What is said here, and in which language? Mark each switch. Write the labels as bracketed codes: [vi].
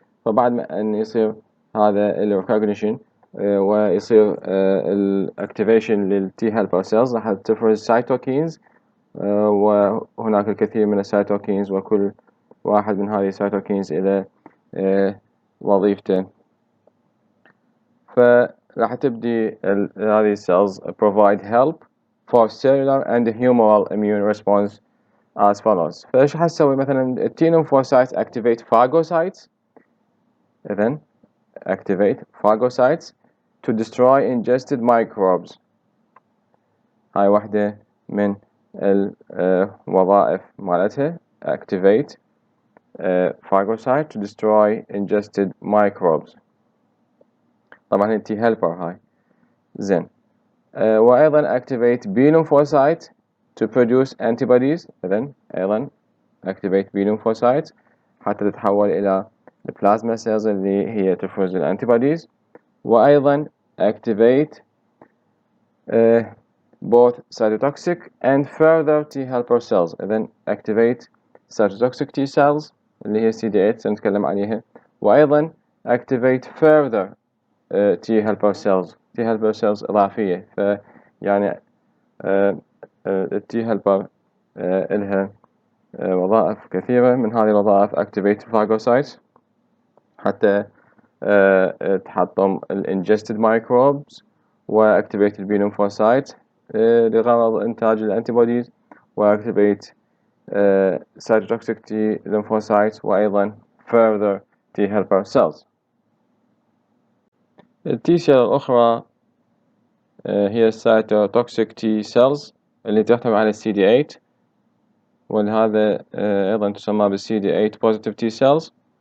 [ar] فبعد ما أن يصير هذا الريكوجنيشن ويصير الاكتيفيشن للتي هيلبر سيلز راح تفرز سايتوكينز، وهناك الكثير من السايتوكينز، وكل واحد من هذه السايتوكينز إلى وظيفته. فراح تبدي هذه السيلز [en] provide help for cellular and humoral immune response as follows. [ar] فإيش حتسوي؟ مثلا [en] T lymphocytes activate phagocytes. إذن activate phagocytes to destroy ingested microbes. [ar] هاي واحدة من الوظائف مالتها. [en] activate phagocyte to destroy ingested microbes. [ar] طبعا هي T helper هاي. زين. [en] وأيضا activate B-lymphocyte to produce antibodies. [ar] إذن أيضا activate B-lymphocytes حتى تتحول إلى البلازما cells اللي هي تفرز الانتيبوديز. [en] وأيضا activate both cytotoxic and further T helper cells. إذن activate cytotoxic T cells [ar] اللي هي CD8 سنتكلم عليها، [en] وأيضا activate further T helper cells [ar] إضافية. فيعني T helper إلها وظائف كثيرة. من هذه الوظائف [en] activate phagocytes [ar] حتى تحطم [en] ingested microbes، وactivate B lymphocytes [ar] لغرض إنتاج الأنتيبوديز، [en] وactivate cytotoxic T lymphocytes، وأيضا further T helper cells. [ar] التي سيل الأخرى هي cytotoxic T cells اللي تحتوي على CD8، ولهذا أيضا تسمى بال CD8 positive T cells.